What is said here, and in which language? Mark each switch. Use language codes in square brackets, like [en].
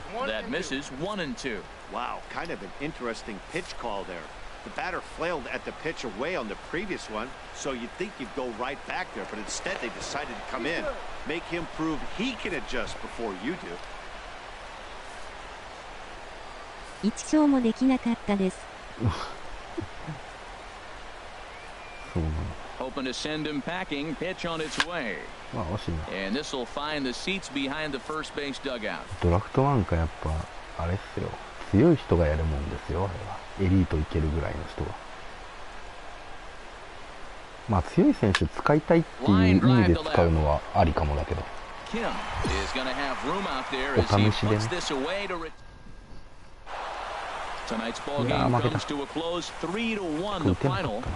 [en] That misses. 1-2. Wow, kind of an interesting pitch call there. The batter flailed at the pitch away on the previous one, so you'd think you'd go right back there, but instead they decided to come in, make him prove he can adjust before you do. [ja] 1勝もできなかったです。そうなの。 [en] Hoping to send him packing. Pitch on its way. [ja] まあ惜しいな。 [en] And this will find the seats behind the first base dugout. [ja] ドラフトなんかやっぱあれっすよ。強い人がやるもんですよあれは。エリートいけるぐらいの人が。まあ強い選手使いたいっていう意味で使うのはありかもだけど。 [en] Kim is going to have room out there as he puts this away to Tonight's ball game comes to a close 3-1 the final.